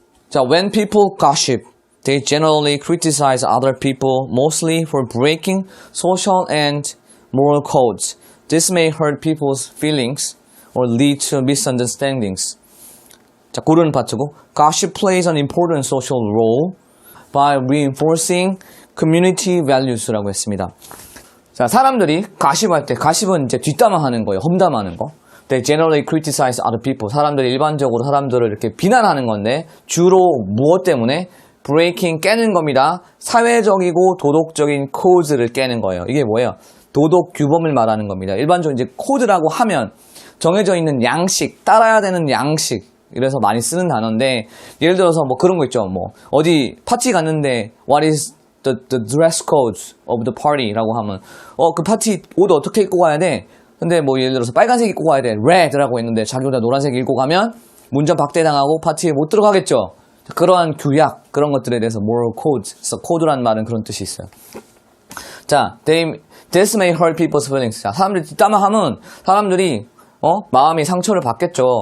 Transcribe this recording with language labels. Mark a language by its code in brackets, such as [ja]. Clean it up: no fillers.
[en] 자, when people gossip, they generally criticize other people mostly for breaking social and moral codes. This may hurt people's feelings or lead to misunderstandings. [ko] 자, 고르는 파트고 [en] gossip plays an important social role by reinforcing community values [ko] 라고 했습니다. 자, 사람들이 가십할 때, 가십은 이제 뒷담화하는 거예요. 험담하는 거. [en] They generally criticize other people. [ko] 사람들이 일반적으로 사람들을 이렇게 비난하는 건데 주로 무엇 때문에? breaking, 깨는 겁니다. 사회적이고 도덕적인 코드를 깨는 거예요. 이게 뭐예요? 도덕 규범을 말하는 겁니다. 일반적으로 이제 코드라고 하면 정해져 있는 양식, 따라야 되는 양식. 이래서 많이 쓰는 단어인데 예를 들어서 뭐 그런 거 있죠. 뭐 어디 파티 갔는데 [en] what is the dress code of the party [ko] 라고 하면 그 파티 옷 어떻게 입고 가야 돼? 근데 뭐 예를 들어서 빨간색 입고 가야 돼. red라고 했는데 자기 혼자 노란색 입고 가면 문전 박대당하고 파티에 못 들어가겠죠. 그러한 규약 그런 것들에 대해서 moral codes, 코드라는 말은 그런 뜻이 있어요. [en] 자, this may hurt people's feelings. [ko] 자, 사람들이 뒷담화하면 사람들이 마음이 상처를 받겠죠.